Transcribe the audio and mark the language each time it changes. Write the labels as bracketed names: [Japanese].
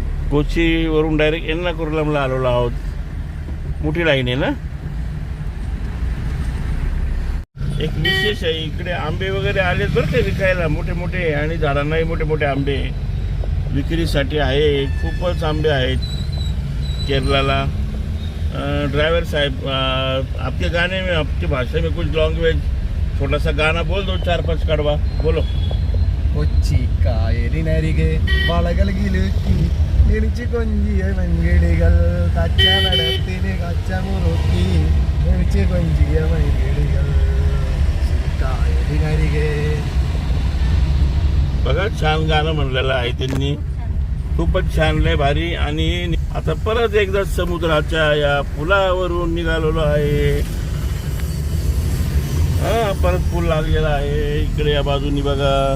[Marathi] कोचीवरून direct एर्नाकुलमला आलेलो आहोत. मोठी लाईन आहे ना. एक विशेष आहे इकडे आंबे वगैरे आलेत बरं का विकायला, मोठे मोठे, आणि झाडांनाही मोठे मोठे आंबे विक्रीसाठी आहे. खूपच आंबे आहेत केरलाला. [Hindi] ड्राइवर साहब आपके गाने में आपकी भाषा में कुछ लैंग्वेज छोटा सा गाना बोल दो, 4-5 कड़वा बोलो. [Malayalam] കൊച്ചി കായലിനരികെ വളകൾ കിലുക്കി തിരിച്ചു കൊഞ്ചിയ മങ്കിടികൾ കച്ചവടത്തിന് കച്ചമുറുക്കി തിരിച്ചു കൊഞ്ചിയ മങ്കിടികൾ കായലിനരികെ. [Marathi] बघा छान गाणं म्हणलेलं आहे त्यांनी. खूपच छान लय भारी. आणि आता परत एकदा समुद्राच्या या पुलावरून निघालेलो आहे. परत पूल लागलेला आहे इकडे या बाजूनी बघा.